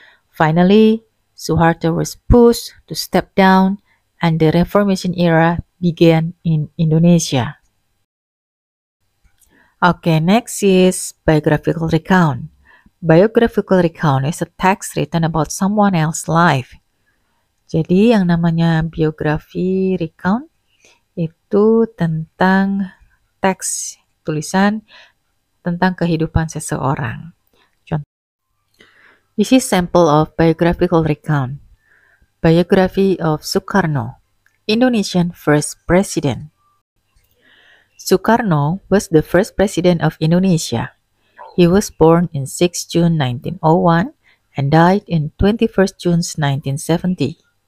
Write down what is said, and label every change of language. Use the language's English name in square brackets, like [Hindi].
[English] Finally, Suharto was pushed to step down and the Reformation era began in Indonesia. Okay, next is Biographical Recount. Biographical Recount is a text written about someone else's life. [Indonesian] Jadi yang namanya biografi recount itu tentang teks tulisan tentang kehidupan seseorang. Contoh. [English] This is sample of biographical recount. Biography of Sukarno, Indonesian first president. Sukarno was the first president of Indonesia. He was born in 6 June 1901 and died in 21st June 1970.